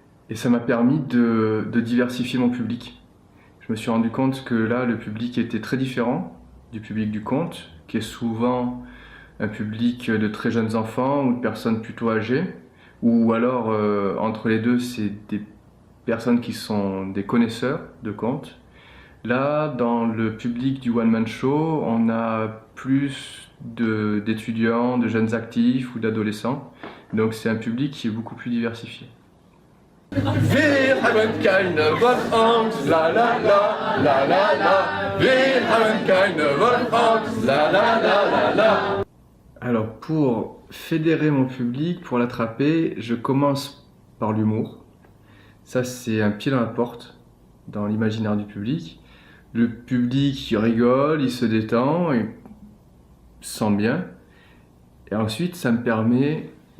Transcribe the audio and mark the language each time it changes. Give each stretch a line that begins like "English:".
French: Et ça m'a permis de diversifier mon public. Je me suis rendu compte que là, le public était très différent du public du conte, qui est souvent un public de très jeunes enfants ou de personnes plutôt âgées, ou alors entre les deux, c'est des personnes qui sont des connaisseurs de contes. Là, dans le public du one-man show, on a plus d'étudiants, de jeunes actifs ou d'adolescents. Donc c'est un public qui est beaucoup plus diversifié.
German: Wir haben keine Wohnangst, la la la, la la la. Wir haben keine Wohnangst, la la la la la.
French: Alors pour fédérer mon public, pour l'attraper, je commence par l'humour. Ça c'est un pied dans la porte, dans l'imaginaire du public. Le public il rigole, il se détend, il se sent bien. Et ensuite ça me permet